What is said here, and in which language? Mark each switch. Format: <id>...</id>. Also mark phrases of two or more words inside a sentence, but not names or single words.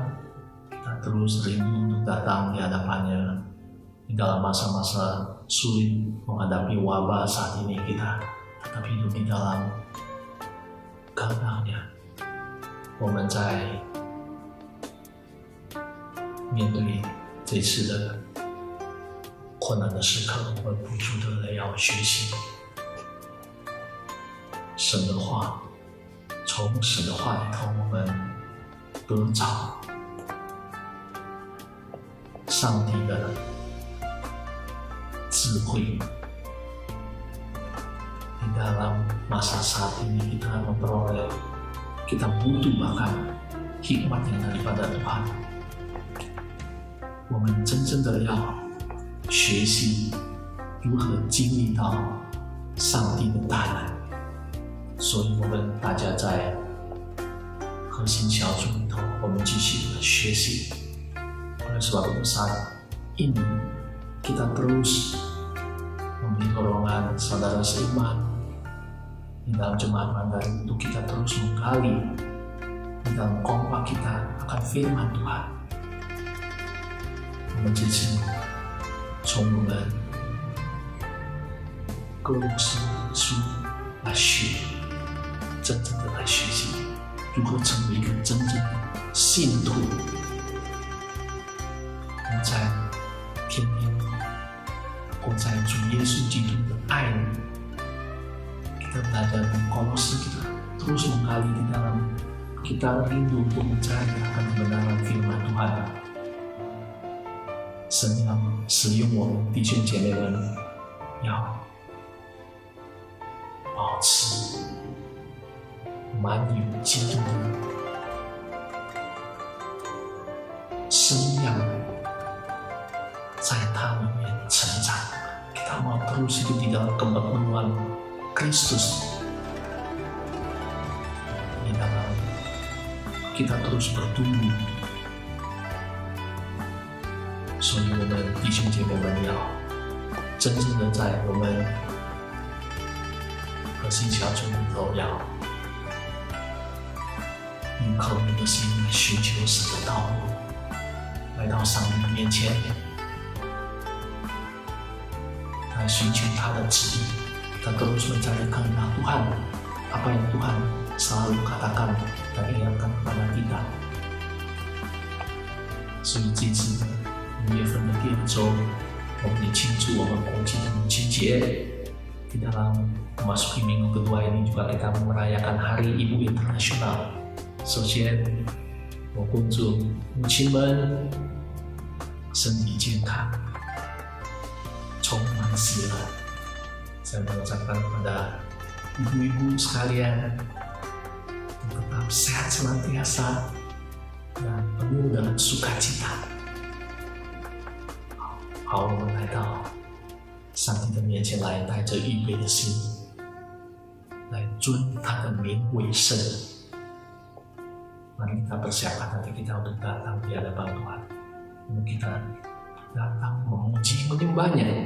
<id>Kita terus rindu untuk datang di hadapannya di dalam masa-masa sulit menghadapi wabah saat ini. Kita tetap hidup di dalam kehendak-Nya。</id> <zh>我们在面对这次的困难的时刻，我们不住的要学习神的话，从神的话里头，我们得着上帝的智慧。</zh> <id>Di dalam masa saat ini kita memperoleh, kita butuh bahkan hikmat yang daripada Tuhan。</id> <zh>我们真正的要学习如何经历到上帝的大能。所以我们大家在核心小组里头，我们继续的学习。</zh> <id>Oleh sebab itu saat ini kita terus memberi dorongan saudara seiman di dalam jemaat Mandarin untuk kita terus menggali di dalam kompak kita akan firman Tuhan。</id> <zh>我们这次从我们哥罗西书来学，真正的来学习如何成为一个真正的信徒。我们在天天活在主耶稣基督的爱里。</zh> <id>Kita belajar di Kolose, kita terus menggali di dalam, kita rindu untuk mencari akan kebenaran firman Tuhan。</id> <zh>神要使用我们弟兄姐妹们，要保持满有基督的生养，在他里面成长。</zh> <id>Kita mau terus hidup di dalam kepenuhan Kristus. Di dalam kita terus bertumbuh。</id> <zh>所以我们弟兄姐妹们要真正的在我们核心小组里头，要以渴慕的心来寻求神的道路，来到上帝的面前，来寻求他的旨意。</zh> <id>Kita terus mencari kehendak Tuhan, apa yang Tuhan selalu katakan dan ingatkan kepada kita。</id> <zh>所以这次5月份的第2周，我们也庆祝我们国际的母亲节。</zh> <id>Di dalam memasuki minggu kedua ini juga kita merayakan Hari Ibu Internasional。</id> <zh>首先，我恭祝母亲们身体健康，充满喜乐。</zh> <id>Saya mengucapkan kepada ibu-ibu sekalian tetap sehat senantiasa dan penuh dengan sukacita。</id> <zh>好，我们来到上帝的面前来，带着预备的心，来尊他的名为圣。</zh> <id>Mari kita persiapkan hati kita untuk datang di hadapan Tuhan. Kita datang memuji menyembahnya。</id>